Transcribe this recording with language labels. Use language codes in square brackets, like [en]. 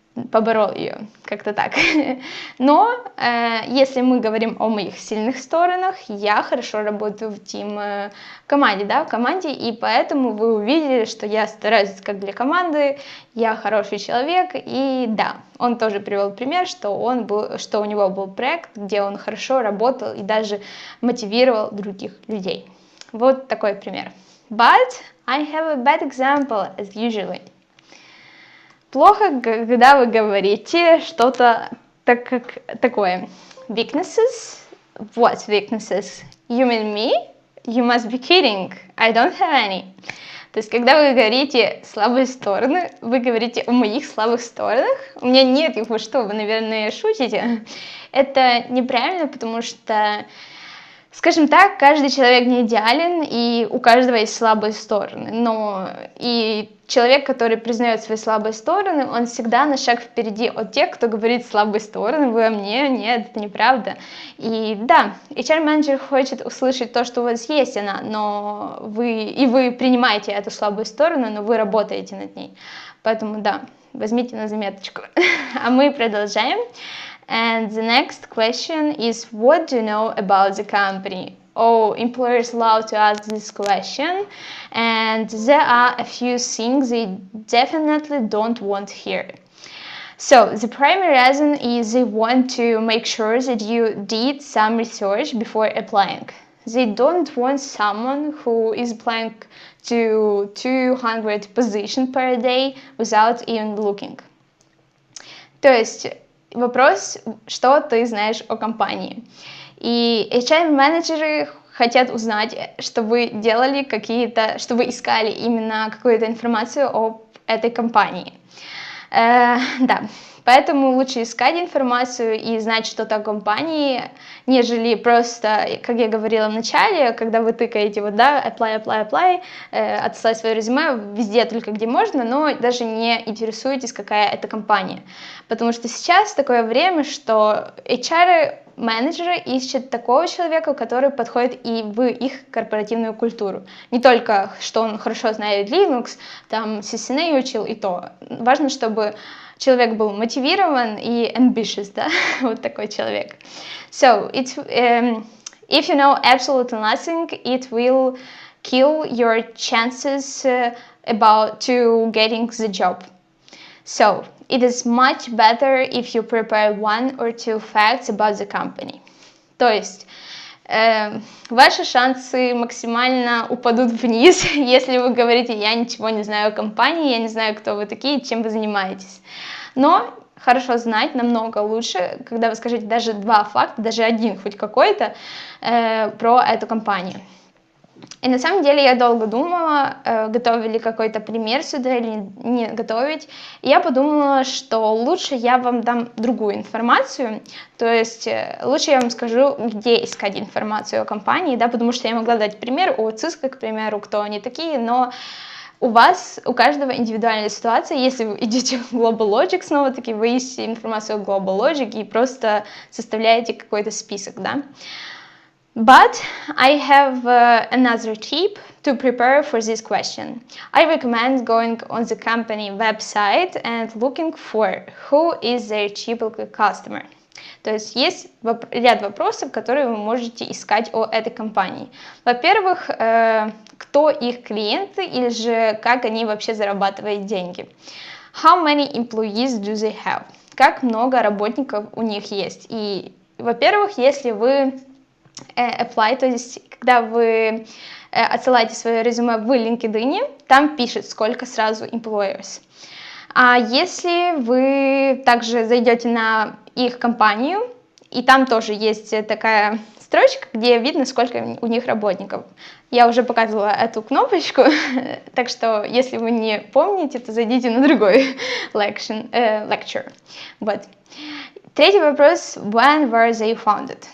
[ru] Поборол ее, как-то так. Но если мы говорим о моих сильных сторонах, я хорошо работаю в команде, да, в команде, и поэтому вы увидели, что я стараюсь как для команды, я хороший человек, и да, он тоже привел пример, что у него был проект, где он хорошо работал и даже мотивировал других людей. Вот такой пример. [en] But I have a bad example as usually. [ru] Плохо, когда вы говорите что-то такое. [en] Weaknesses? What weaknesses? You mean me? You must be kidding. I don't have any. [ru] То есть, когда вы говорите слабые стороны, вы говорите о моих слабых сторонах. У меня нет их, вы что, вы, наверное, шутите? Это неправильно, потому что, скажем так, каждый человек не идеален, и у каждого есть слабые стороны. Но и человек, который признает свои слабые стороны, он всегда на шаг впереди от тех, кто говорит слабые стороны, вы о мне, нет, это неправда. И да, HR-менеджер хочет услышать то, что у вас есть она, но вы принимаете эту слабую сторону, но вы работаете над ней. Поэтому да, возьмите на заметочку. А мы продолжаем. [en] And the next question is, what do you know about the company? Oh, employers love to ask this question, and there are a few things they definitely don't want to hear. So, the primary reason is they want to make sure that you did some research before applying. They don't want someone who is applying to 200 positions per day without even looking. [ru] То есть, вопрос, что ты знаешь о компании. И HR-менеджеры хотят узнать, что вы делали что вы искали именно какую-то информацию об этой компании. Да, поэтому лучше искать информацию и знать что-то о компании, нежели просто, как я говорила в начале, когда вы тыкаете вот, да, apply, отсылать свое резюме везде, только где можно, но даже не интересуетесь, какая это компания. Потому что сейчас такое время, что HR менеджеры ищут такого человека, который подходит и в их корпоративную культуру. Не только, что он хорошо знает Linux, там CCNA учил и то. Важно, чтобы человек был мотивирован и ambitious, да, вот такой человек. [en] So, if you know absolutely nothing, it will kill your chances to getting the job. So, it is much better if you prepare 1 or 2 facts about the company. [ru] То есть, ваши шансы максимально упадут вниз, если вы говорите, я ничего не знаю о компании, я не знаю, кто вы такие, чем вы занимаетесь. Но хорошо знать намного лучше, когда вы скажете даже 2 факта, даже один хоть какой-то про эту компанию. И на самом деле я долго думала, готовить ли какой-то пример сюда или не готовить. И я подумала, что лучше я вам дам другую информацию, то есть лучше я вам скажу, где искать информацию о компании, да, потому что я могла дать пример о Cisco, к примеру, кто они такие, но у каждого индивидуальная ситуация. Если вы идете в Global Logic, снова-таки вы ищете информацию о Global Logic и просто составляете какой-то список, да. [en] But I have another tip to prepare for this question. I recommend going on the company website and looking for who is their typical customer. [ru] То есть есть ряд вопросов, которые вы можете искать о этой компании. Во-первых, кто их клиенты или же как они вообще зарабатывают деньги. [en] How many employees do they have? [ru] Как много работников у них есть. И, во-первых, если вы apply, то есть когда вы отсылаете свое резюме в LinkedIn, там пишет, сколько сразу employers. А если вы также зайдете на их компанию, и там тоже есть такая строчка, где видно, сколько у них работников. Я уже показывала эту кнопочку, так что если вы не помните, то зайдите на другой lecture. Вот. Третий вопрос, [en] when were they founded?